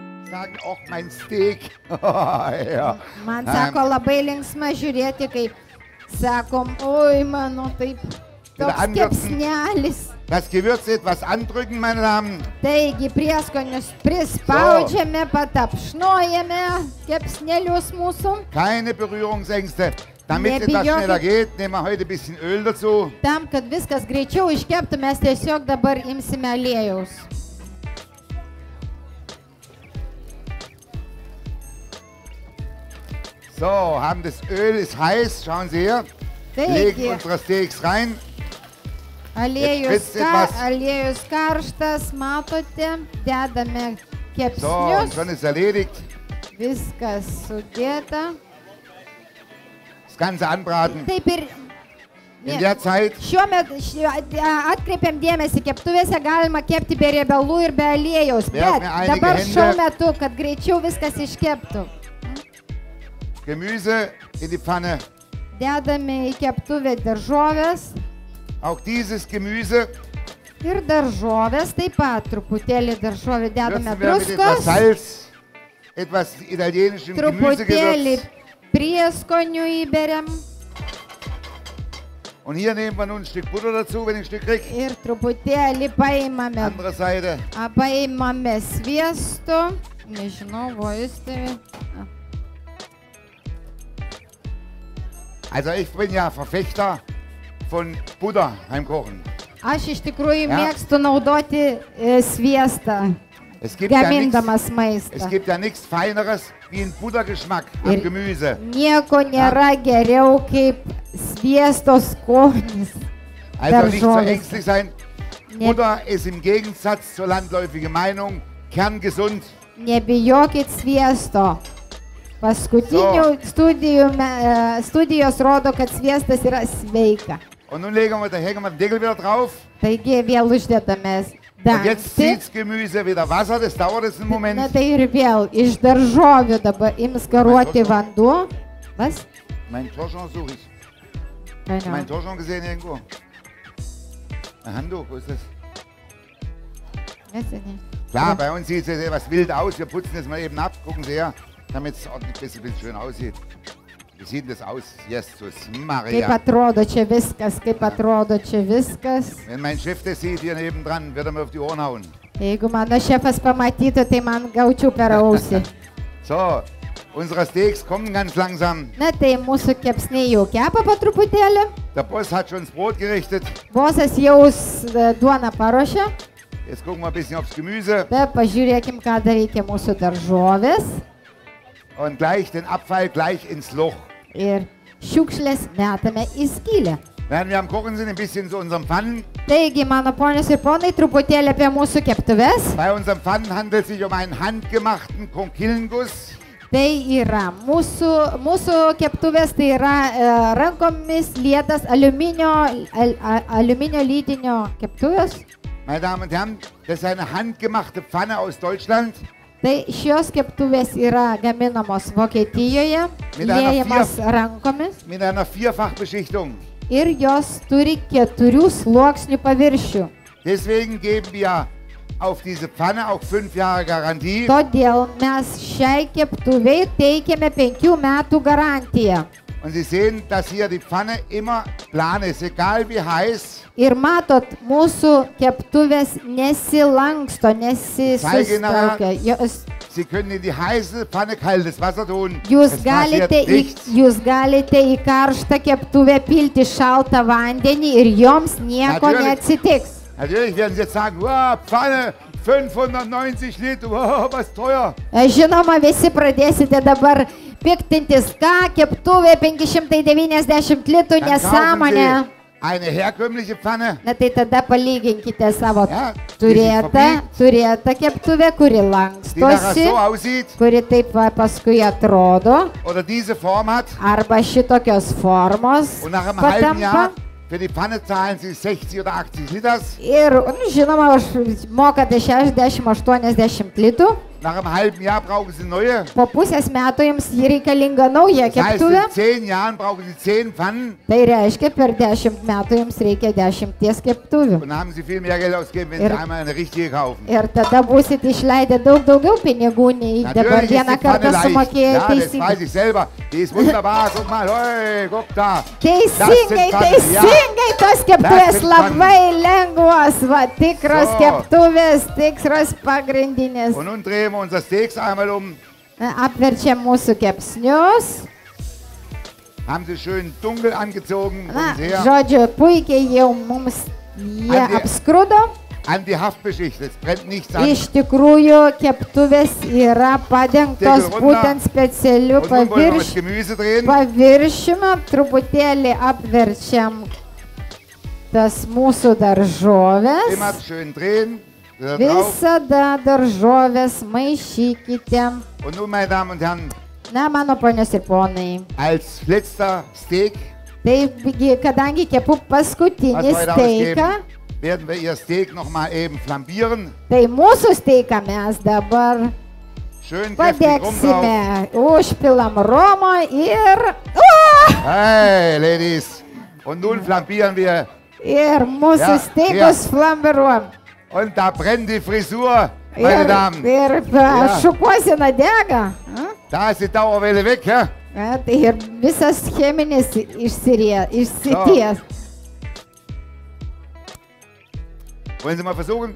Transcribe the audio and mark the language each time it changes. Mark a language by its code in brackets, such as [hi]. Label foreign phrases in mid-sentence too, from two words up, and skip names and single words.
[de] sagen, auch mein Steak. Ja. [lt] Man sako labai linksma žiūrėti, kai sakom, oi mano taip, toks kepsnelis. [de] Das Gewürz etwas andrücken, meine Damen. [lt] Taigi prieskonius prispaudžiame, patapšnojame kepsnelius mūsų. [de] Keine Berührungsängste. Damit etwas schneller geht, nehmen wir heute ein bisschen Öl dazu. [lt] Tam, kad viskas greičiau iškeptų, mes tiesiog dabar imsime aliejaus. [de] So, haben das Öl ist heiß, schauen Sie hier. Legen unsere Steaks rein. [lt] Aliejus karštas, matote, dedame kepsnius. [de] So, und schon ist erledigt. [lt] Viskas sudėta. [de] Das Ganze anbraten. [lt] Taip ir [de] in der Zeit. [lt] Šiuo metu atkreipiam dėmesį, keptuvėse galima kepti be riebalų ir be aliejaus, bet dabar šiuo metu, kad greičiau viskas iškeptų. [de] Gemüse in die Pfanne. [lt] Dedame į keptuvę daržovės. [de] Auch dieses Gemüse. [lt] Ir daržovės, taip pat truputėlį daržovę dedame druskos. [de] Etwas Salz, etwas italienischem Gemüsegewürz. [lt] Truputėlį prieskonių įberiam. [de] Und hier nehmen wir nun ein Stück Butter dazu, wenn ich ein Stück kriege. [lt] Ir truputėlį paimame. [de] Andere Seite. [lt] Paimame sviesto. Nežinau, [de] wo ist der? Also ich bin ja Verfechter von Butter beim Kochen. [lt] Aš iš tikrųjų mėgstu naudoti sviestą, gamindamas maistą. [de] Es gibt ja nichts Feineres wie ein Buttergeschmack am Gemüse. [lt] Nieko nėra geriau kaip sviesto skonis. [de] Also nicht so ängstlich sein. Butter ist im Gegensatz zur landläufigen Meinung kerngesund. [lt] Nebijokit sviesto. Paskutinių studijos rodo, kad sviestas yra sveika. [de] Und nun hängen wir den Deckel wieder drauf. [lt] Taigi vėl uždėdame dangtį. [de] Und jetzt zieht das Gemüse wieder Wasser, das dauert jetzt einen Moment. [lt] Na tai ir vėl iš daržovių dabar ims garuoti vanduo. [de] Was? Mein Torschon suche ich. Mein Torschon gesehen irgendwo. Ein Handtuch, wo ist das? Klar, bei uns sieht es etwas wild aus. Wir putzen es mal eben ab. Gucken Sie her, damit es ordentlich ein bisschen schön aussieht. Wie sieht das aus? Jesus Maria. [lt] Kaip atrodo čia viskas, kaip atrodo čia viskas. [de] Wenn mein Chef das sieht hier nebendran, wird er mir auf die Ohren hauen. [lt] Jeigu mano šefas pamatytų, tai man gaučiau per ausį. [de] So, unsere Steaks kommen ganz langsam. [lt] Na tai mūsų kepsniai jau kepa po truputėlį. [de] Der Boss hat schon das Brot gerichtet. [lt] Bosas jau duoną paruošė. [de] Jetzt gucken wir ein bisschen aufs Gemüse. [lt] Bet pažiūrėkim, ką daryti mūsų daržovės. [de] Und gleich den Abfall gleich ins Loch. [lt] Ir šiukšlės metame į skylę. [de] Während wir am Kochen sind, ein bisschen zu unseren Pfannen. [lt] Taigi, mano ponios ir ponai, truputėlį apie mūsų keptuves. [de] Bei unseren Pfannen handelt es sich um einen handgemachten Konkilenguss. [lt] Tai yra mūsų keptuvės, tai yra rankomis lietas aliuminio lydinio keptuvės. [de] Meine Damen und Herren, das ist eine handgemachte Pfanne aus Deutschland. [lt] Tai šios keptuvės yra gaminamos Vokietijoje, liejamas rankomis. [de] Mit einer Vierfachbeschichtung. [lt] Ir jos turi 4 sluoksnių paviršių. [de] Deswegen geben wir auf diese Pfanne auch 5 Jahre Garantie. [lt] Todėl mes šiai keptuvei teikiame 5 metų garantiją. [de] Und Sie sehen, dass hier die Pfanne immer plan ist, egal wie heiß. [lt] Ir matot, mūsų keptuvės nesilanksto, nesisustraukia. [de] Sie können in die heiße Pfanne kaltes Wasser tun. [lt] Jūs galite į karštą keptuvę pilti šaltą vandenį ir joms nieko neatsitiks. [de] Natürlich werden Sie jetzt sagen, wow, Pfanne 590 Liter, wow, was teuer. [lt] Žinoma, visi pradėsite dabar piktintis, ką keptuvė 590 litrų nesąmonė. [de] Eine herkömmliche Pfanne. [lt] Na tai tada palyginkite savo turėtą keptuvę, kuri lankstosi, kuri taip paskui atrodo, arba šitokios formos patampa. [de] Für die Pfanne zahlen Sie 60 oder 80 Liters. [lt] Ir, žinoma, mokate 60-80 litrų. [de] Nach einem halben Jahr brauchen Sie neue. [lt] Po pusės metų jums jį reikalinga nauja [de] Das heißt, [lt] keptuvė. [de] in 10 Jahren brauchen Sie 10 Pfannen. [lt] Tai reiškia, per 10 metų jums reikia 10 keptuvių. [de] Und dann haben Sie viel mehr Geld ausgegeben, wenn Sie einmal eine richtige kaufen. [lt] Ir tada būsite išleidę daug daugiau pinigų, nei dabar [de] Natürlich ist [lt] vieną [de] die Pfanne [lt] kartą [de] leicht. [lt] sumokėję [de] Ja, das weiß [lt] teisybę. [de] ich selber. Die ist wunderbar. Guck mal, hey, guck da. [lt] Teisingai, teisingai, tos keptuvės labai lengvos, va, tikros keptuvės, tikros pagrindinės. [de] Und nun drehen wir unser Steaks einmal um. [lt] Apverčiam mūsų kepsnius. [de] Haben Sie schön dunkel angezogen. [lt] Na, [de] Gucken Sie her. [lt] žodžiu, puikiai jau mums jie apskrudo. [de] An die Haftbeschicht, es brennt nichts an. [lt] Iš tikrųjų, keptuvės yra padengtos būtent specialiu [de] Und nun wollen wir das Gemüse drehen. [lt] paviršiumi. Truputėlį apverčiam tas mūsų daržovės. [de] Immer schön drehen. Wieder drauf. [lt] Visada daržovės maišykite. [de] Und nun, meine Damen und Herren, [lt] Na, mano ponios ir ponai. [de] als letzter Steak, [lt] Taigi, kadangi kepu [de] was [lt] paskutinį [de] wir heute [lt] steiką, [de] ausgeben, werden wir Ihr Steak noch mal eben flambieren. [lt] tai mūsų steiką mes dabar [de] Schön kräftig rum drauf. [lt] padegsime. Užpilam romo ir... [de] Hey, Ladies. Und nun flambieren wir. [lt] Ir mūsų [de] Ja, [lt] steikus flambiruom. [de] Und da brennt die Frisur, meine Damen. [lt] Ir šukuosina dega. [de] Da ist die Dauerwelle weg, ja? [lt] Tai ir visas cheminis išsities. [de] Wollen Sie mal versuchen?